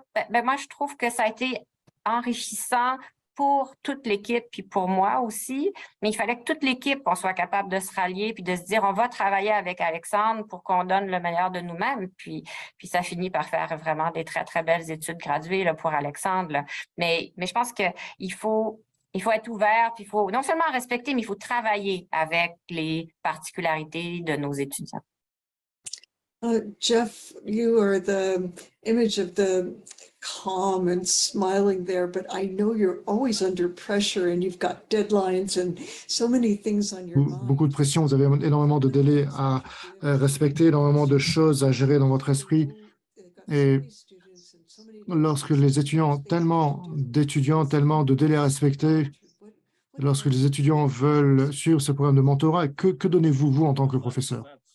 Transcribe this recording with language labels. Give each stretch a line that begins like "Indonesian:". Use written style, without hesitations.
French: Ben, moi, je trouve que ça a été enrichissant pour toute l'équipe, puis pour moi aussi, mais il fallait que toute l'équipe, on soit capable de se rallier, puis de se dire, on va travailler avec Alexandre pour qu'on donne le meilleur de nous-mêmes, puis ça finit par faire vraiment des très, très belles études graduées là, pour Alexandre. Là. Mais je pense qu'il faut être ouvert, puis il faut non seulement respecter, mais il faut travailler avec les particularités de nos étudiants.
English: Jeff, you are the image of the calm and smiling there, but I know you're always under pressure and you've got deadlines and so many things on your mind.
French: Beaucoup de pression, vous avez énormément de délais à respecter, énormément de choses à gérer dans votre esprit. Et lorsque les étudiants ont tellement d'étudiants, tellement de délais à respecter, lorsque les étudiants veulent suivre ce programme de mentorat, que donnez-vous, vous, en tant que professeur?